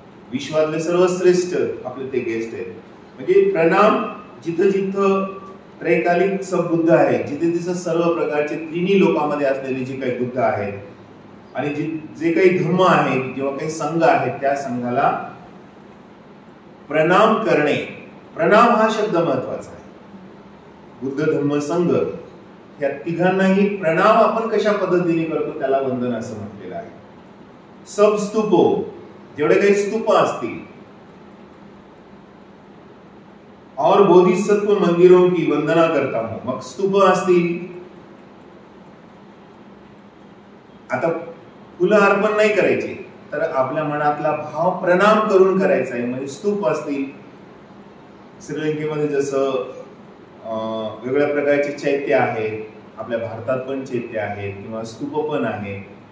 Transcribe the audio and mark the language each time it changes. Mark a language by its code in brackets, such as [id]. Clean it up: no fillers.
[mr] विश्वातले सर्वश्रेष्ठ आपले ते गेस्ट आहेत. म्हणजे प्रणाम जिथं जिथं [hi] त्रैकालिक सब बुद्ध [mr] आहेत, जिथे तिथं सर्व प्रकारचे तिन्ही लोकांमध्ये असलेले जे काही बुद्ध आहेत आणि जे काही धर्म आहे, जेव्हा काही संघ आहेत, त्या संघाला प्रणाम करणे. प्रणाम हा शब्द महत्वाचा आहे. बुद्ध धर्म संघ या तिघांनाही प्रणाम आपण कशा पद्धतीने करतो त्याला वंदन असं म्हटलेलं आहे. [hi] सब स्तूपो, [mr] जेवढे काही स्तूप असतील, [hi] और बोधिसत्व मंदिरों की वंदना करता हूं. [mr] मग स्तूप असतील, आता फुलं अर्पण नाही करायचे, तर आपल्या मनातला भाव प्रणाम करून करायचा आहे. म्हणजे स्तूप असतील, श्रीलंकेमध्ये जसं वेगवेगळ्या प्रकारचे चैत्य आहेत, आपल्या भारतात पण चैत्य आहेत किंवा स्तूप पण आहेत.